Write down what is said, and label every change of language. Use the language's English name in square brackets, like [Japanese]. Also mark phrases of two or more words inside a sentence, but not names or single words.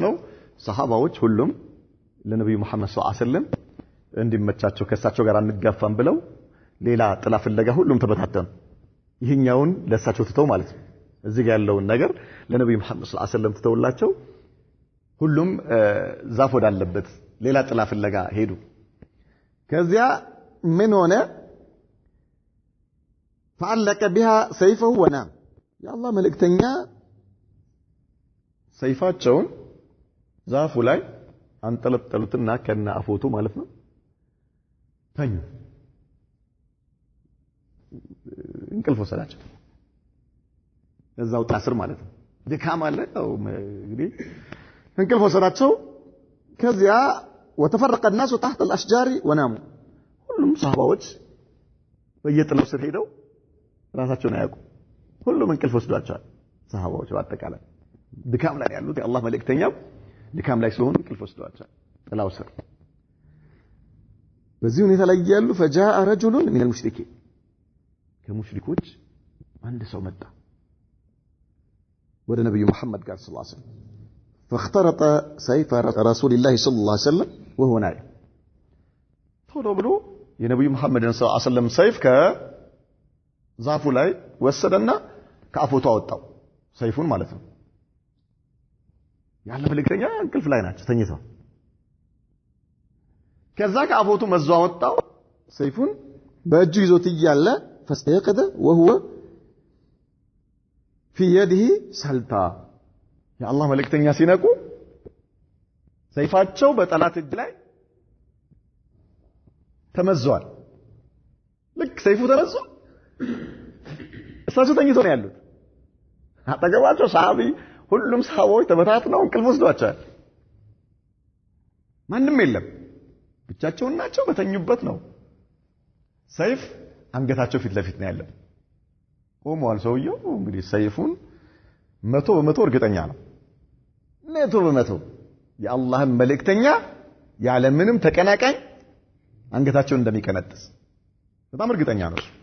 [Amharic] ነው ሰሃባዎች ሁሉም ለነብዩ መሐመድ ሰለላሁ ዐለይሂ ወሰለም እንዲመቻቸው ከሳቸው ጋር አንጋፋም ብለው ሌላ ጥላ ፍለጋ ሁሉም ተበታተኑ ይሄኛውን ለሳቸው ትተው ማለት ነው እዚህ ጋር ያለውን ነገር ለነብዩ መሐመድ ሰለላሁ ዐለይሂ ወሰለም ትተውላቸው ሁሉም ዛፍ ወዳለበት ሌላ ጥላ ፍለጋ ሄዱ ከዚያ ምን ሆነ [Arabic] فعلق بها سيفه ونام يا الله [Amharic] መልእክተኛ ሰይፋቸውን ዛፉ ላይ አንጠለጠሉትና ከና አፎቱ ማለት ነው ተኙ እንቅልፍ ወሰዳቸው እዛው ታስር ማለት ነው ድካም አለ ነው እንግዲህ እንቅልፍ ወሰዳቸው ከዚያ [Arabic] وتفرق الناس تحت الاشجار وناموا [Amharic] ሁሉም ሰሃባዎች በየጥላው ስር ሄደው ራሳቸውን አያውቁ ሁሉም እንቅልፍ ወስዷቸዋል ሰሃባዎች በአጠቃላይ ድካም ላይ ያሉት የአላህ መልእክተኛው ድካም ላይ ስለሆኑ እንቅልፍ ወስዷቸዋል ጥላው ስር በዚህ ሁኔታ ላይ ያሉ [Arabic] فجاء رجل من المشركين [Amharic] ከሙሽሪኮች አንድ ሰው መጣ ወደ ነብዩ መሐመድ ጋር ሰለላሁ ዐለይሂ ወሰለም [Arabic] فاخترط سيف رسول الله صلى الله عليه وسلم وهو نائم [Amharic] ቶሎ ብሎ የነብዩ መሐመድን ሰለላሁ ዐለይሂ ወሰለም ሰይፍ ከዛፉ ላይ ወሰደና ከአፎቱ አወጣው ሰይፉን ማለት ነው ያለ መልእክተኛ እንቅልፍ ላይ ናቸው ተኝተው ከዛ ከአፎቱ መዞ አወጣው ሰይፉን በእጁ ይዞት ይያለ [Arabic] فاستيقظ وهو في يده سلطة يا الله [Amharic] መልእክተኛ ሲነቁ ሰይፋቸው በጠላት እጅ ላይ ተመዟል ልክ ሰይፉ ተመዟ እሳቸው ተኝተው ነው ያሉት አጠገባቸው ሰሃቢ ሁሉም ሰሃቦች ተበታትነው እንቅልፍ ወስዷቸዋል ማንም የለም ብቻቸውን ናቸው በተኙበት ነው ሰይፍ አንገታቸው ፊት ለፊት ነው ያለው ቆሟል ሰውየው እንግዲህ ሰይፉን 100% እርግጠኛ ነው 100% የአላህን መልእክተኛ ያለ ምንም ተቀናቃኝ አንገታቸውን እንደሚቀነጥስ በጣም እርግጠኛ ነው